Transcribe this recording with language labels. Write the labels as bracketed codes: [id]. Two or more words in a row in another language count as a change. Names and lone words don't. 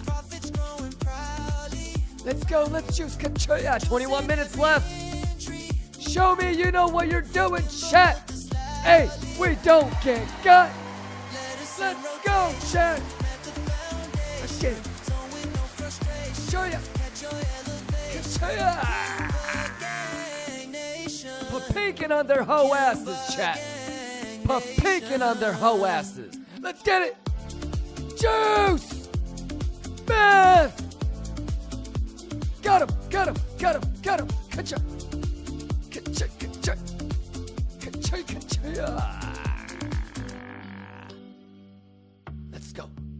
[en] Profits growing proudly. Let's go. Let's juice, Kachoya. 21 minutes left. Show me you know what you're doing, chat. Hey, we don't get got. Let's go, chat. Let's get it. Show ya. Kachoya. Pa-pinking on their hoe asses, chat. Pa-pinking on their hoe asses. Let's get it. Juice. Math. Got him. Kachoy. Let's go.